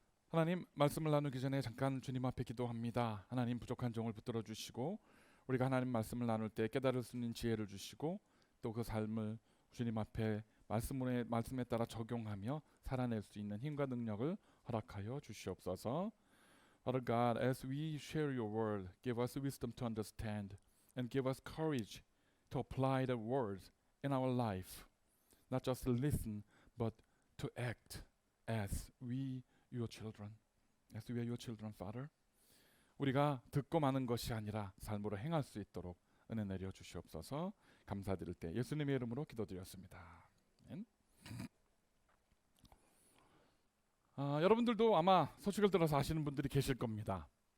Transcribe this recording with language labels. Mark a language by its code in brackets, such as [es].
[ko] 하나님, 말씀을 나누기 전에 잠깐 주님 앞에 기도합니다. 하나님, 부족한 종을 붙들어 주시고 우리가 하나님 말씀을 나눌 때 깨달을 수 있는 지혜를 주시고 또 그 삶을 주님 앞에 말씀에 따라 적용하며 살아낼 수 있는 힘과 능력을 허락하여 주시옵소서. [en] Father God, as we share your word, give us wisdom to understand and give us courage to apply the words in our life. not just listen, but to act as we your children. As we are your children, Father. [ko] 우리가 듣고 마는 것이 아니라 삶으로 행할 수 있도록 은혜 내려 주시옵소서. 감사드릴 때 예수님의 이름으로 기도드렸습니다. 아멘. 여러분들도 아마 소식을 들어서 아시는 분들이 계실 겁니다.